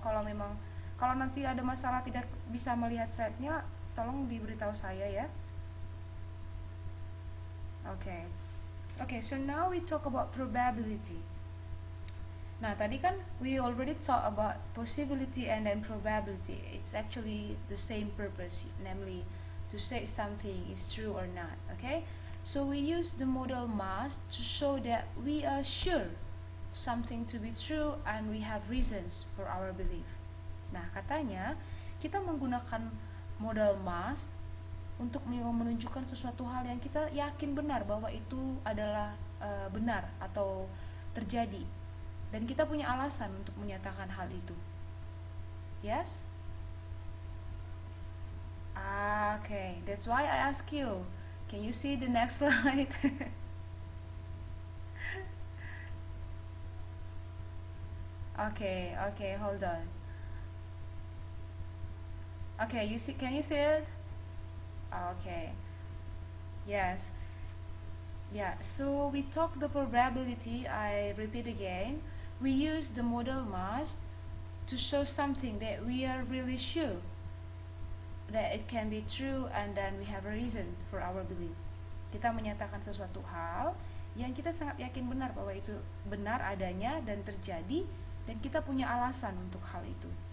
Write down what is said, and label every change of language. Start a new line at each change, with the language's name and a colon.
Indonesian: Kalau nanti ada masalah tidak bisa melihat slide-nya, tolong diberitahu saya ya. Okay.
English: Okay, so now we talk about probability.
Indonesian: Nah, tadi kan
English: we already talk about possibility and then probability. It's actually the same purpose, namely to say something is true or not. Okay? So we use the modal must to show that we are sure something to be true and we have reasons for our belief.
Indonesian: Nah, katanya kita menggunakan modal must untuk menunjukkan sesuatu hal yang kita yakin benar bahwa itu adalah benar atau terjadi, dan kita punya alasan untuk menyatakan hal itu.
English: Yes? Okay, that's why I ask you. Can you see the next slide? Okay, hold on. Okay, can you see it? Okay. Yes. Yeah, so we talk the probability, I repeat again. We use the modal must to show something that we are really sure that it can be true, and then we have a reason for our belief.
Indonesian: Kita menyatakan sesuatu hal yang kita sangat yakin benar bahwa itu benar adanya dan terjadi, dan kita punya alasan untuk hal itu.